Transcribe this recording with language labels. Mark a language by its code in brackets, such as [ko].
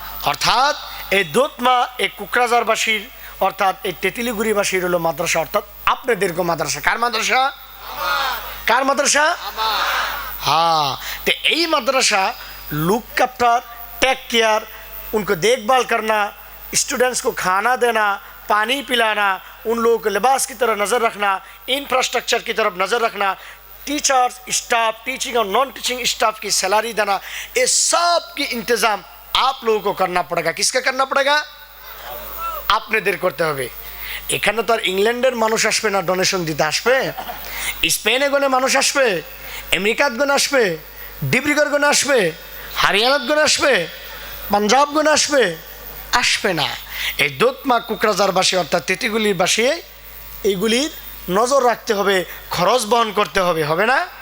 [bn] অর্থাৎ এই দোতমা, এই কুকরাঝারবাসীর, অর্থাৎ এই তেঁতুলিগুড়িবাসীর হলো মাদ্রাসা, অর্থাৎ আপনাদেরকে মাদ্রাসা। কার মাদ্রাসা? কার মাদ্রাসা? [hi] हाँ, तो यही मदरसा लुक आफ्टर, टेक केयर, उनको देखभाल करना, स्टूडेंट्स को खाना देना, पानी पिलाना, उन लोगों के लिबास की तरफ नज़र रखना, इंफ्रास्ट्रक्चर की तरफ नज़र रखना, टीचर्स, स्टाफ, टीचिंग और नॉन टीचिंग स्टाफ की सैलरी देना, ये सब की इंतज़ाम आप लोगों को करना पड़ेगा। किसका करना पड़ेगा? [bn] আপনাদের করতে হবে। এখানে তো আর ইংল্যান্ডের মানুষ আসবে না ডোনেশন দিতে, আসবে স্পেনে গনে মানুষ আসবে, আমেরিকাত গনে আসবে, ডিব্রুগড় গনে আসবে, হরিয়ানাত গনে আসবে, পাঞ্জাব গনে আসবে, আসবে না। এই দোতমা কুকরাঝারবাসী অর্থাৎ তেঁতুলিগুড়িবাসী এইগুলির নজর রাখতে হবে, খরচ বহন করতে হবে, হবে না?